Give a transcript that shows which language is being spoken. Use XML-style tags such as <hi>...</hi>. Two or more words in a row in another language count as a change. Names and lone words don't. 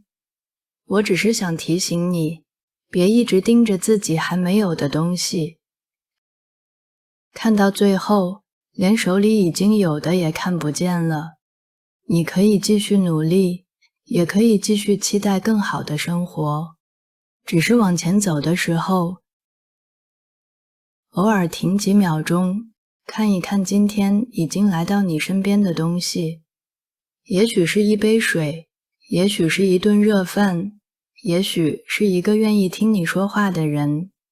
<zh>我只是想提醒你，別一直盯着自己還沒有的東西。看到最後， 連手裡已經有的也看不見了。你可以繼續努力，也可以繼續期待更好的生活，只是往前走的時候，偶爾停幾秒鐘，看一看今天已經來到你身邊的東西，也許是一杯水，也許是一頓熱飯，也許是一個願意聽你說話的人，</zh>